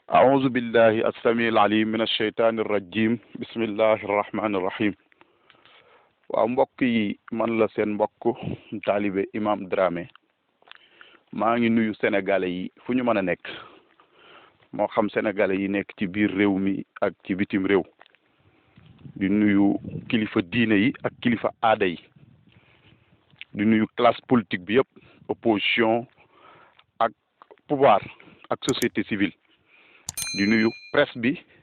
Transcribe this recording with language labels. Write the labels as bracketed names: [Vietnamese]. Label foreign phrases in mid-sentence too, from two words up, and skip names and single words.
[Arabic] أعوذ بالله السميع العليم من الشيطان الرجيم بسم الله الرحمن الرحيم [Wolof] waaw mbokk yi man la seen mbokk taalibe Imam Dramé maa ngi nuyu sénégalais yi fu ñu mën a nekk moo xam sénégalais yi nekk ci biir réew mi ak ci bitim réew di nuyu kilifa diine yi ak kilifa aada yi di nuyu [French] classe politique [Wolof] bi yëpp opposition ak pouvoir ak [French] société civile [Wolof] di nuyu presse bi